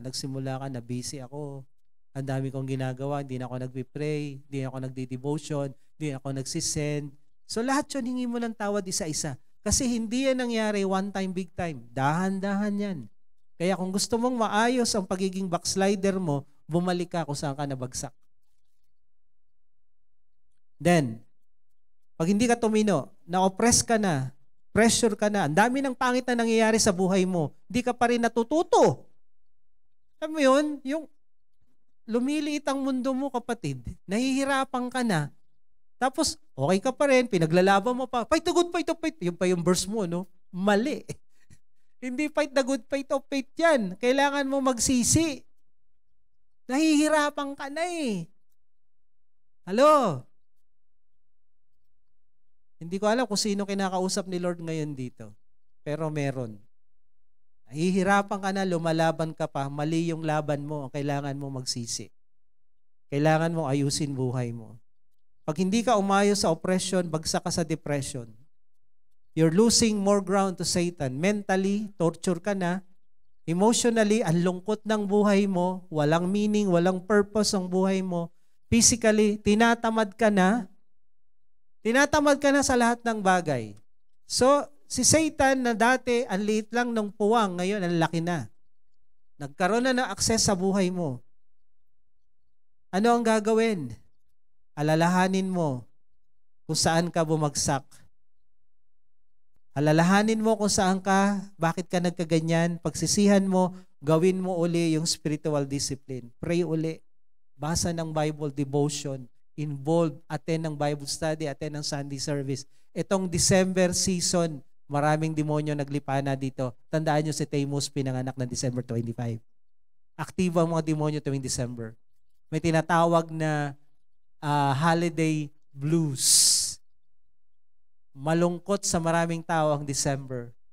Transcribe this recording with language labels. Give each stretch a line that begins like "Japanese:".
Filipino: Nagsimula ka na busy ako, ang dami kong ginagawa, hindi na ako nagpipray, hindi na ako nagdi-devotion, hindi na ako nagsisend. So lahat yun, hingi mo ng tawad isa-isa. Kasi hindi yan nangyari
English: one time, big time.
Filipino: Dahan-dahan yan. Kaya kung gusto mong maayos ang pagiging backslider mo, bumalik ka kung saan ka nabagsak. Then, pag hindi ka tumino, na-oppress ka na, pressure ka na, ang dami ng pangit na nangyayari sa buhay mo, hindi ka pa rin natututo. Alam mo yun, yung lumiliit ang mundo mo, kapatid, nahihirapan ka na, tapos okay ka pa rin, pinaglalaban mo pa,
English: fight the good fight of faith,
Filipino: yun pa yung verse mo, no? Mali. Hindi
English: fight the good fight of faith
Filipino: yan. Kailangan mo magsisi. Nahihirapan ka na eh. Hello? Hindi ko alam kung sino kinakausap ni Lord ngayon dito. Pero meron. Nahihirapan ka na, lumalaban ka pa, mali yung laban mo, kailangan mo magsisi. Kailangan mo ayusin buhay mo. Pag hindi ka umayos sa oppression, bagsak ka sa depression.
English: You're losing more ground to Satan. Mentally,
Filipino: torture ka na. Emotionally, ang lungkot ng buhay mo, walang meaning, walang purpose ang buhay mo. Physically, tinatamad ka na sa lahat ng bagay. So, si Satan na dati, ang liit lang ng puwang, ngayon ang laki na. Nagkaroon na ng access sa buhay mo. Ano ang gagawin? Alalahanin mo kung saan ka bumagsak. Alalahanin mo kung saan ka, bakit ka nagkaganyan, pagsisihan mo, gawin mo uli yung spiritual discipline. Pray uli. Basa ng Bible devotion. Involved, attend ng Bible study, attend ng Sunday service. Itong December season, maraming demonyo naglipana dito. Tandaan nyo si Tamus pinanganak ng December 25. Aktibo ang mga demonyo tuwing December. May tinatawag na holiday blues. Malungkot sa maraming tao ang December.